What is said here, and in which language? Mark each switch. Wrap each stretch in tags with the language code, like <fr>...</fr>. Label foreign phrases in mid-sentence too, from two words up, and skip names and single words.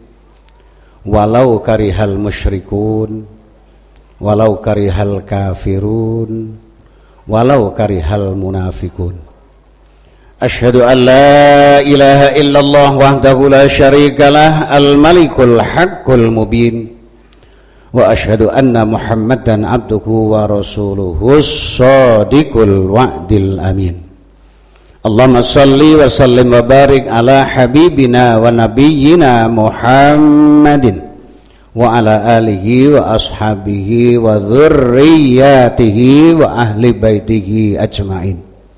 <ar>ولو كره المشركون ولو كره الكافرون ولو كره المنافقون. أشهد أن لا إله إلا الله وحده لا شريك له الملك الحق المبين وأشهد أن محمدا عبده ورسوله صادق الوعد الأمين. اللهم صل وسلم وبارك على حبيبنا ونبينا محمد وعلى آله وأصحابه وذريته وأهل بيته أجمعين.</ar>